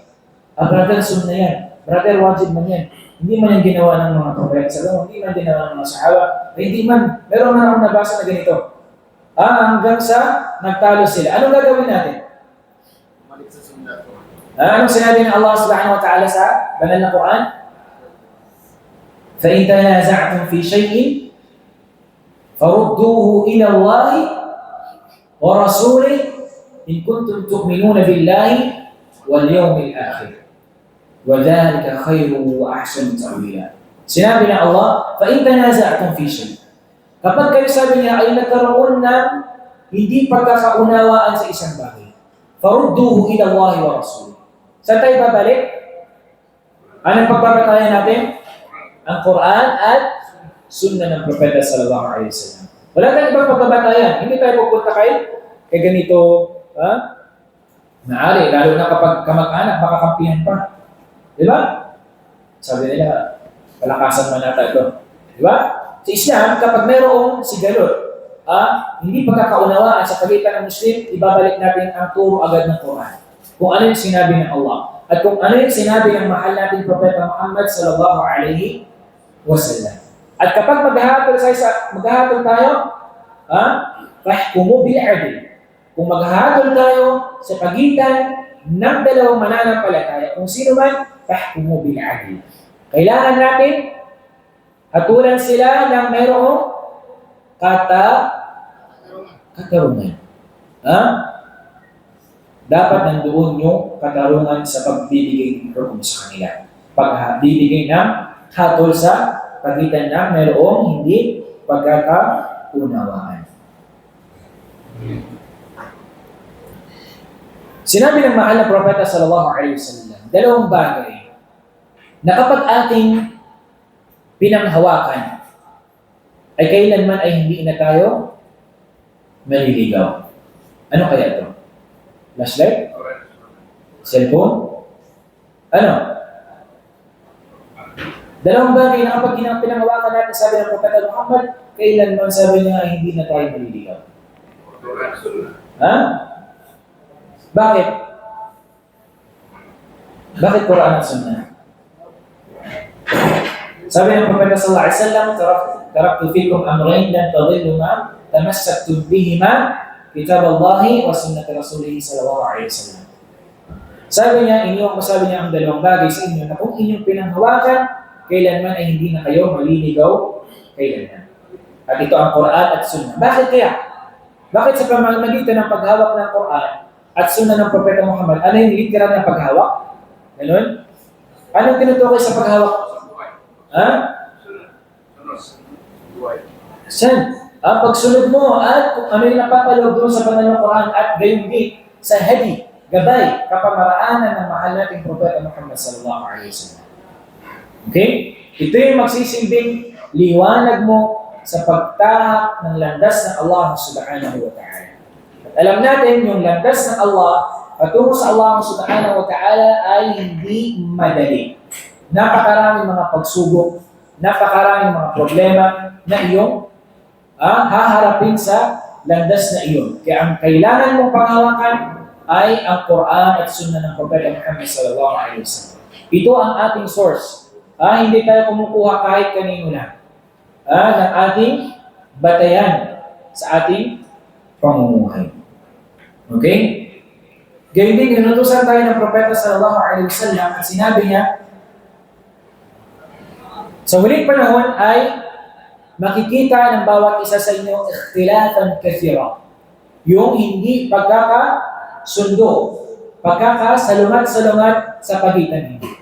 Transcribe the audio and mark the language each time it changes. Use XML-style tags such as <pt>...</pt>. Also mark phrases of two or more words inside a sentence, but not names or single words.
<tl>Brother, sunna yan. Brother, wajib man yan. Hindi man yan ginawa ng mga propeta sa lawa, hindi man ginawa ng mga sahawa, hindi man, meron man akong nabasa na ganito. Hanggang sa nagtalo sila. Anong gagawin natin? Malik sa sunna. Anong sinabi ng Allah</tl> <ar>سبحانه وتعالى</ar> <tl>sa banal na Quran?</tl> <ar>فَإِنْ تَنَازَعْتُمْ فِي شَيْءٍ فَرُدُّوهُ إِلَى اللَّهِ وَرَسُولِهِ إِن كُنتُمْ تُؤْمِنُونَ بِاللَّهِ وَالْيَوْمِ الْآخِرِ وَذَلِكَ خَيْرٌ وَأَحْسَنُ تَأْوِيلًا.</ar> <tl>Sinabi ng Allah,</tl> <ar>فَإِنْ تَنَازَعْتُمْ فِي شَيْءٍ.</ar> <tl>Kapag kayo, sabi niya, ay nagkaroon ng hindi pagkakaunawaan sa isang bagay,</tl> <ar>فَرُدُّوهُ إِلَى اللَّهِ وَرَسُولِهِ.</ar> <tl>Saan tayo babalik? Anong pagbabatayan natin? Ang Quran at Sunnah ng Propeta</tl> <ar>صلى الله عليه وسلم.</ar> <tl>Wala tayong ibang pagbabatayan. Hindi tayo pupunta kay ganito, naari, lalo na kapag kamag-anak, baka kampihan pa. Di ba? Sabi nila, palakasan man natin ito. Di ba? Sa Islam, kapag mayroong sigalot, hindi pagkakaunawaan sa pagitan ng Muslim, ibabalik natin ang turo agad ng Quran. Kung ano yung sinabi ng Allah. At kung ano yung sinabi ng mahal nating Propeta Muhammad</tl> <ar>صلى الله عليه وسلم.</ar> <tl>At kapag maghahatol tayo,</tl> <ar>فاحكموا بالعدل.</ar> <tl>Kung maghahatol tayo sa pagitan ng dalawang mananampalataya, kung sino man,</tl> <ar>فاحكموا بالعدل.</ar> <tl>Kailangan natin hatulan sila ng mayroong katarungan. Dapat nandoon yung katarungan sa pagbibigay ng hukom sa kanila. Pagbibigay ng hatol sa pagitan ng mayroong hindi pagkakaunawaan. Sinabi ng mahal na Propeta</tl> <ar>صلى الله عليه وسلم,</ar> <tl>dalawang bagay na kapag ating pinanghawakan ay kailanman ay hindi na tayo maliligaw. Ano kaya ito? Flashlight? Cellphone? Ano? Dalawang bagay na kapag pinanghawakan natin, sabi ng Propeta Muhammad, kailanman sabi niya hindi na tayo maliligaw. Bakit? Bakit Quran at Sunnah? Sabi ng Propeta</tl> <ar>صلى الله عليه وسلم, تركت فيكم أمرين لن تضلوا ما تمسكتم بهما كتاب الله وسنة رسوله صلى الله عليه وسلم.</ar> <tl>Sabi niya, sabi niya ang dalawang bagay sa inyo na kung inyong pinanghawakan, kailanman ay hindi na kayo maliligaw kailanman. At ito ang Quran at Sunnah. Bakit kaya? Bakit sa pamamagitan ng paghawak ng Quran at Sunnah ng Propeta Muhammad, ano yung literal na paghawak? Ganun? Anong tinutukoy sa paghawak? Ha? San? Ang pagsunod mo at kung ano yung napapaloob doon sa banal ng Quran at gayon din sa hadi, gabay, kapamaraanan ng mahal nating Propeta Muhammad</tl> <ar>صلى الله عليه وسلم.</ar> <tl>Okay? Ito yung magsisilbing liwanag mo sa pagtahak ng landas ng Allah</tl> <ar>سبحانه وتعالى.</ar> <tl>At alam natin yung landas ng Allah patungo sa Allah</tl> <ar>سبحانه وتعالى</ar> <tl>ay hindi madali. Napakaraming mga pagsubok, napakaraming mga problema na iyong haharapin sa landas na iyon. Kaya ang kailangan mong panghawakan ay ang Quran at Sunnah ng Propeta Muhammad</tl> <ar>صلى الله عليه وسلم.</ar> <tl>Ito ang ating source. Hindi tayo kumukuha kahit kanino na ng ating batayan sa ating pamumuhay. Okay? Gayun din, inutusan tayo ng Propeta</tl> <ar>صلى الله عليه وسلم</ar> <tl>at sinabi niya, sa huling panahon ay makikita ng bawat isa sa inyo</tl> <ar>اختلافا كثيرا.</ar> <tl>Yung hindi pagkakasundo, pagkakasalungat-salungat sa pagitan nito.</tl>